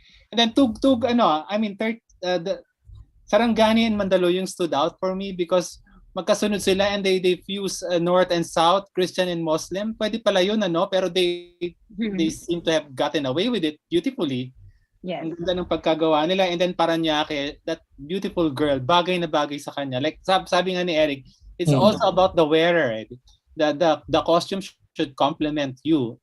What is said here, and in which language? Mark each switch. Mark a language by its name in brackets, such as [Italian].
[English] And then the Sarangani and Mandaluyong stood out for me because [Filipino] magkasunod sila [English] and they fuse North and South, Christian and Muslim. [Filipino] Pwede pala yun, pero [English] they seem to have gotten away with it beautifully. Yes. [Filipino] Ang ganda ng pagkagawa nila. [English] And then Paranaque, that beautiful girl, [Filipino] bagay na bagay sa kanya. [English] Like [Filipino] sabi nga ni [English] Eric, it's also about the wearer. Right? The costume should complement you.